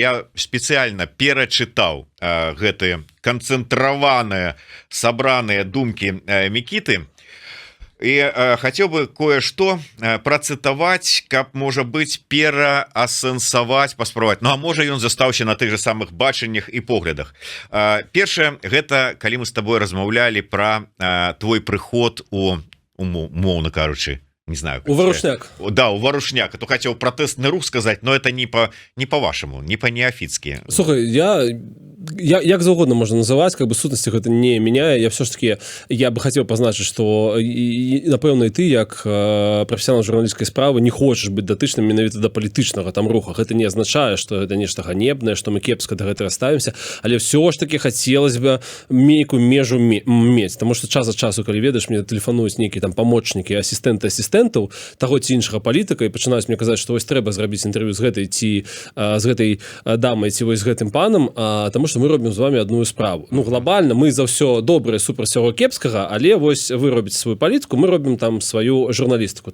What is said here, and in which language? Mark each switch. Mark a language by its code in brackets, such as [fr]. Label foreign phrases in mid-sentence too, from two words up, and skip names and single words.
[be] Я спецыяльна перачытаў гэтыя канцэнтраваныя, сабраныя думкі Мікіты, і хацеў бы кое-што працытаваць, каб, можа быць, пераасэнсаваць, паспрабаваць. Ну, а можа, ён застаўся на тых же самых бачаннях і поглядах. Першае, гэта калі мы з табой размаўлялі пра твой прыход у умоўна кажучы, не знаю. У Варушняк. Да, у Варушняк. [ru] А то хотел протестный рух сказать, но это не по-вашему, не по-неофитски. [be] Слухай, як заўгодна можна называць, как бы сутнасці гэта не мяняе. Я все ж таки, [ru] я бы хотел [be] пазначыць, что напэўна і ты, як профессионал журналістскай справы, не хочаш быць датычным менавіта да палітычнага там руха. Гэта не азначае, что гэта нешта ганебнае, что мы кепска да гэтага ставімся, але все ж таки [ru] хотелось бы [be] нейкую межу мець, [ru] потому что [be] час ад часу, калі ведаеш, мне тэлефануюць нейкія там памочнікі, асістэнтаў таго ці іншага палітыка і пачынаюць мне казаць, што вось трэба зрабіць інтэрв'ю з гэтай ці з гэтай дамай ці вось з гэтым панам, таму што мы робім з вами адную справу. Ну, глобальна мы за ўсё добрае супраць усяго кепскага, але вось вы робіце сваю палітыку, мы робім там сваю журналістыку.